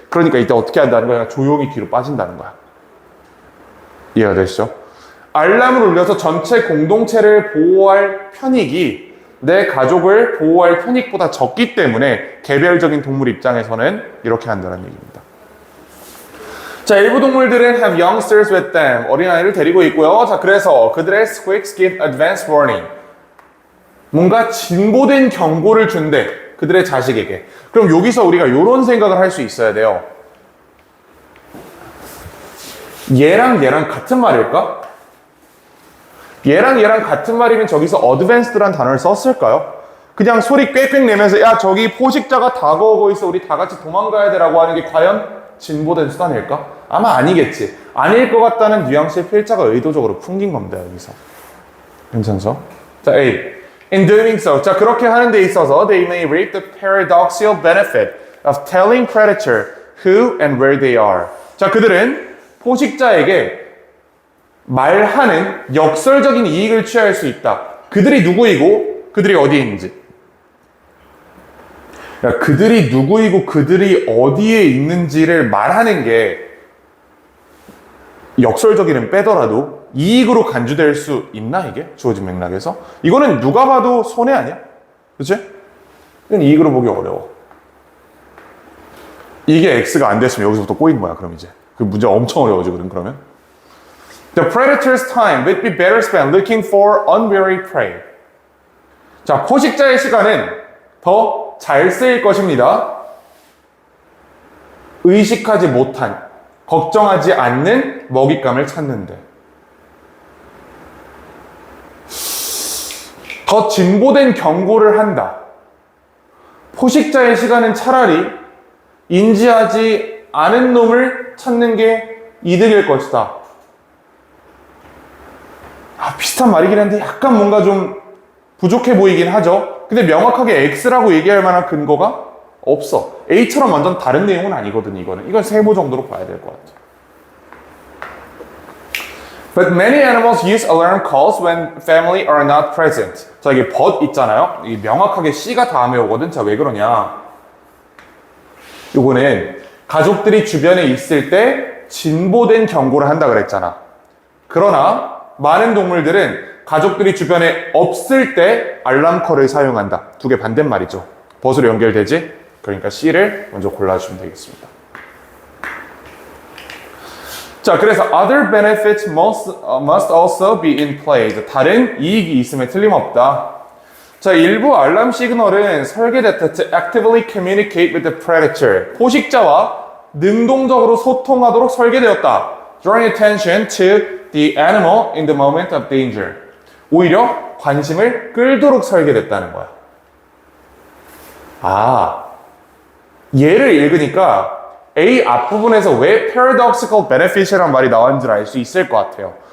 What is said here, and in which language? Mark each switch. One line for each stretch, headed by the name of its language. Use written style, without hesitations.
Korean: 그러니까 이때 어떻게 한다는 거야? 조용히 뒤로 빠진다는 거야. 이해가 되시죠? 알람을 울려서 전체 공동체를 보호할 편익이 내 가족을 보호할 편익보다 적기 때문에 개별적인 동물 입장에서는 이렇게 한다는 얘기입니다. 자, 일부 동물들은
English: have youngsters with them.
Korean: 어린아이를 데리고 있고요. 자, 그래서 그들의
English: squeaks give advance warning.
Korean: 뭔가 진보된 경고를 준대. 그들의 자식에게. 그럼 여기서 우리가 이런 생각을 할 수 있어야 돼요. 얘랑 얘랑 같은 말일까? 얘랑 얘랑 같은 말이면 저기서 advanced란 단어를 썼을까요? 그냥 소리 꽥꽥 내면서 야 저기 포식자가 다가오고 있어 우리 다 같이 도망가야 돼라고 하는 게 과연 진보된 수단일까? 아마 아니겠지. 아닐 것 같다는 뉘앙스의 필자가 의도적으로 풍긴 겁니다. 여기서. 괜찮죠? 자, A.
English: In doing so.
Korean: 자, 그렇게 하는 데 있어서
English: they may reap the paradoxical benefit of telling predator who and where they are.
Korean: 자, 그들은 포식자에게 말하는 역설적인 이익을 취할 수 있다. 그들이 누구이고 그들이 어디에 있는지. 야, 그들이 누구이고 그들이 어디에 있는지를 말하는 게 역설적이는 빼더라도 이익으로 간주될 수 있나 이게? 주어진 맥락에서? 이거는 누가 봐도 손해 아니야? 그치? 이건 이익으로 보기 어려워. 이게 X가 안 됐으면 여기서부터 꼬인 거야 그럼 이제. 그 문제 엄청 어려워지거든 그러면.
English: The predator's time would be better spent looking for unwary prey.
Korean: 자, 포식자의 시간은 더 잘 쓰일 것입니다. 의식하지 못한, 걱정하지 않는 먹잇감을 찾는데. 더 진보된 경고를 한다. 포식자의 시간은 차라리 인지하지 않은 놈을 찾는 게 이득일 것이다. 비슷한 말이긴 한데 약간 뭔가 좀 부족해 보이긴 하죠. 근데 명확하게 X라고 얘기할 만한 근거가 없어. A처럼 완전 다른 내용은 아니거든, 이거는. 이건 세모 정도로 봐야 될 것 같아.
English: But many animals use alarm calls when family are not present.
Korean: 자, 이게 but 있잖아요. 이게 명확하게 C가 다음에 오거든. 자, 왜 그러냐. 요거는 가족들이 주변에 있을 때 진보된 경고를 한다 그랬잖아. 그러나 많은 동물들은 가족들이 주변에 없을 때 알람컬을 사용한다. 두 개 반대말이죠. 벗으로 연결되지? 그러니까 C를 먼저 골라주시면 되겠습니다. 자, 그래서
English: other benefits must also be in play.
Korean: 다른 이익이 있음에 틀림없다. 자, 일부 알람 시그널은 설계됐다.
English: To actively communicate with the predator.
Korean: 포식자와 능동적으로 소통하도록 설계되었다.
English: Drawing attention to the animal in the moment of danger.
Korean: 오히려 관심을 끌도록 설계됐다는 거야. 얘를 읽으니까 A 앞부분에서 왜 paradoxical benefit이라는 말이 나왔는지 알 수 있을 것 같아요.